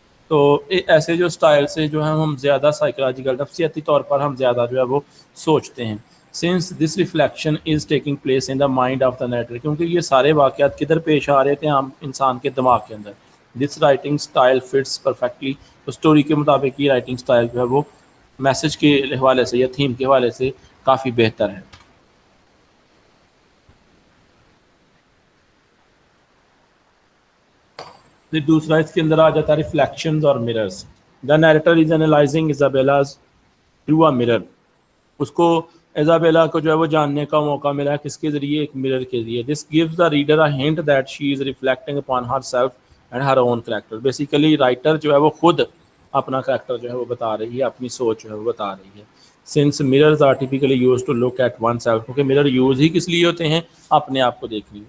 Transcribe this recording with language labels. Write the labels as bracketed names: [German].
[Urdu] تو ایسے جو سٹائل سے جو ہے ہم زیادہ سائیکولوجیکل نفسیاتی طور پر ہم زیادہ جو ہے وہ سوچتے ہیں. [English] since this reflection is taking place in the mind of the narrator, [Urdu] کیونکہ یہ سارے واقعات کدھر پیش آ رہے تھے ہم انسان کے دماغ کے اندر. [English] this writing style fits perfectly. [Urdu] تو اسٹوری کے مطابق یہ رائٹنگ سٹائل جو ہے وہ میسج کے حوالے سے یا تھیم کے حوالے سے کافی بہتر ہے. دوسرا اس کے اندر آ جاتا ہے ریفلیکشنز اور mirrors. [English] The narrator is analysing Isabella's through a mirror. [Urdu] اس کو ایزابیلا کو جو ہے وہ جاننے کا موقع ملا ہے کس کے ذریعے؟ ایک مرر کے ذریعے. [English] This gives the reader a hint that she is reflecting upon herself and her own character. [Urdu] Basically writer جو ہے وہ خود اپنا کریکٹر جو ہے وہ بتا رہی ہے، اپنی سوچ جو ہے وہ بتا رہی ہے. [English] since mirrors are typically used to look at oneself, [Urdu] کیونکہ مرر یوز ہی کس لیے ہوتے ہیں؟ اپنے آپ کو دیکھنے.